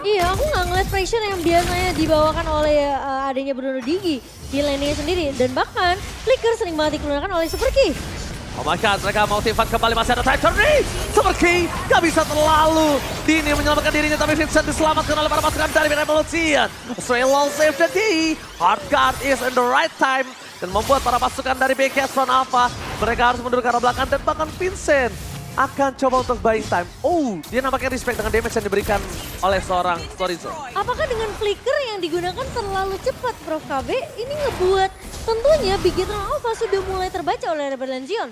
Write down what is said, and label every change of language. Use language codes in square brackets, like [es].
[id] Iya, aku nggak ngeliat pressure yang biasanya dibawakan oleh adanya Bruno Digi di landingnya sendiri. Dan bahkan Flicker sering banget digunakan oleh Super Key. [en] Oh my god, [id] mereka mau tifat kembali, masih ada time nih. Super Key gak bisa terlalu dini menyelamatkan dirinya, tapi Vincent diselamatkan oleh para pasukan dari Revolution. [en] Swallow save the day, Hardguard is in the right time. [id] Dan membuat para pasukan dari Bigetron Alpha, mereka harus mundur ke arah belakang dan bahkan Vincent akan coba untuk buying time. Oh, dia nampaknya respect dengan damage yang diberikan oleh seorang Sorizo. Apakah dengan flicker yang digunakan terlalu cepat, Prof. KB? Ini ngebuat tentunya Bigetron Alpha sudah mulai terbaca oleh Rebellion Zion.